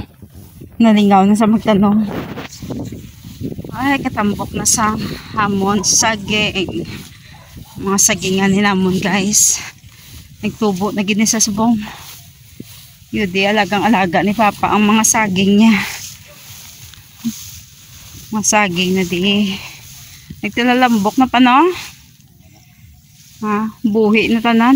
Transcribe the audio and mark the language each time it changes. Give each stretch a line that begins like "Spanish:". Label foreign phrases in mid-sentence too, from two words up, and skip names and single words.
Hiligaynon: Nalingaw na sa magtanong. Ay, katambok na sa hamon, saging. Mga sagingan ni namon, guys. Nagtubo na gini sa subong. Yudi,
Filipino: alagang-alaga ni Papa ang mga saging niya.
Hiligaynon: Mga saging na di. Nagtilalambok na pa, no? Ha, buhi na tanan.